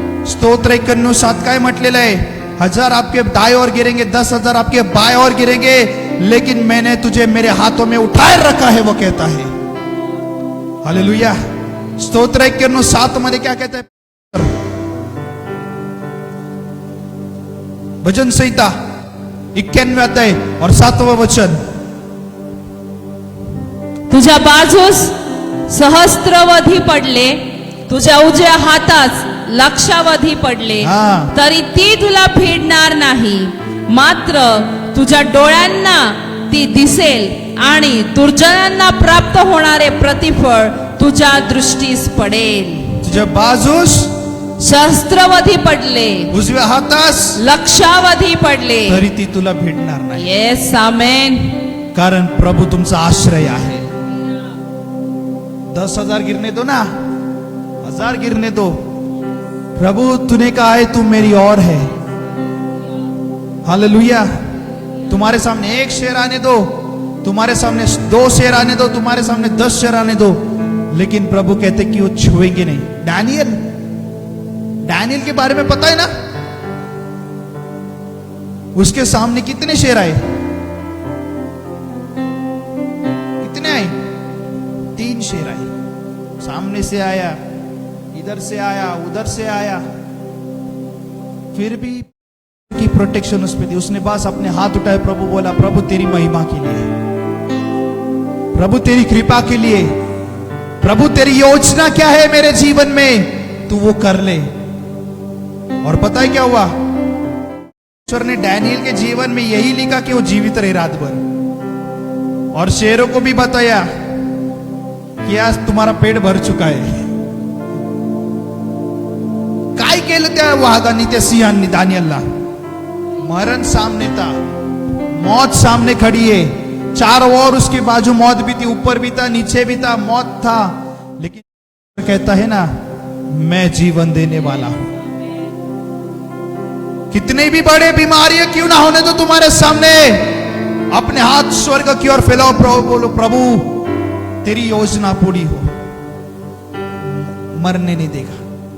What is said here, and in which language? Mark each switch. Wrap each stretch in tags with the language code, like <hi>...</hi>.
<mr>स्तोत्र 91:7 काय म्हटलेलं आहे,</mr> <hi>1000 आपके दाएं ओर गिरेंगे, 10,000 आपके बाएं ओर गिरेंगे, लेकिन मैंने तुझे मेरे हाथों में उठाए रखा है, वो कहता है। हालेलुया। स्तोत्र 91:7 मध्ये क्या कहता है? भजन संहिता 91 अध्याय और 7वां वचन,</hi> <mr>तुझ्या बाजूस सहस्त्रवधी पडले, तुझ्या उजव्या हातास लक्षावधी पडले, हा. तरी ती तुला भिडणार नाही, मात्र तुझ्या डोळ्यांना ती दिसेल आणि दुर्जनांना प्राप्त होणारे प्रतिफळ तुझ्या दृष्टीस पडेल। तुझ्या बाजूस सहस्त्रवधी पडले, उजव्या हातास लक्षावधी पडले, तरी ती तुला भेटणार नाही,</mr> <en>Yes amen.</en> <mr>कारण प्रभु तुमचा आश्रय आहे।</mr> <hi>10,000 गिरने दो ना, 1000 गिरने दो, प्रभु तूने कहा है तू मेरी और है। हालेलुया। तुम्हारे सामने 1 शेर आने दो, तुम्हारे सामने 2 शेर आने दो, तुम्हारे सामने 10 शेर आने दो, लेकिन प्रभु कहते कि वो छुएंगे नहीं। डैनियल के बारे में पता है ना, उसके सामने कितने शेर आए? कितने आए? 3 शेर आए। सामने से आया, इधर से आया, उधर से आया, फिर भी की प्रोटेक्शन उस पे थी। उसने बस अपने हाथ उठाए, प्रभु बोला, प्रभु तेरी महिमा के लिए, प्रभु तेरी कृपा के लिए, प्रभु तेरी योजना क्या है मेरे जीवन में, तू वो कर ले। और पता है क्या हुआ? ईश्वर ने डैनियल के जीवन में यही लिखा कि वो जीवित रहे रात भर, और शेरों को भी बताया कि आज तुम्हारा पेट भर चुका है।</hi> <mr>काय केलं त्या वाघांनी, त्या सिंहांनी दानियलला?</mr> <hi>मरण सामने था, मौत सामने खड़ी है, चारों ओर उसके बाजू मौत भी थी, ऊपर भी था, नीचे भी था, मौत था, लेकिन कहता है ना, मैं जीवन देने वाला हूं। कितने भी बड़े बीमारियां क्यों ना होने दो तुम्हारे सामने, अपने हाथ स्वर्ग की ओर फैलाओ, प्रभु बोलो, प्रभु तेरी योजना पूरी हो, मरने नहीं देगा।</hi>